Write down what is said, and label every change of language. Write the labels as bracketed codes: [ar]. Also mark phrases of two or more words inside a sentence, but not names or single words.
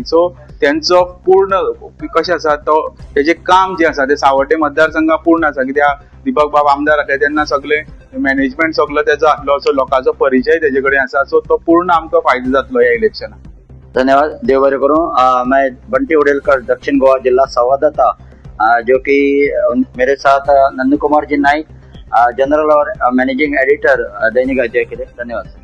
[kok] सो त्यांचो पूर्ण कशें आसा तो तेजें काम जें आसा ते सावड्डे मतदारसंघा पूर्ण आसा. कित्याक दीपक बाब आमदार आसले तेन्ना सगळे मॅनेजमेंट सगळो तेजो आसलो, सो लोकांचो परिचय तेजे कडेन आसा. सो तो पूर्ण आमकां फायदो जातलो ह्या इलेक्शनाक. धन्यवाद, देव बरें करूं. [hi] मैं बंटी उडेलकर, दक्षिण गोवा जिला संवाददाता, जो कि मेरे साथ नंद कुमार जी नाइक, जनरल और [en] managing editor [hi] दैनिक अध्याय के लिए. धन्यवाद.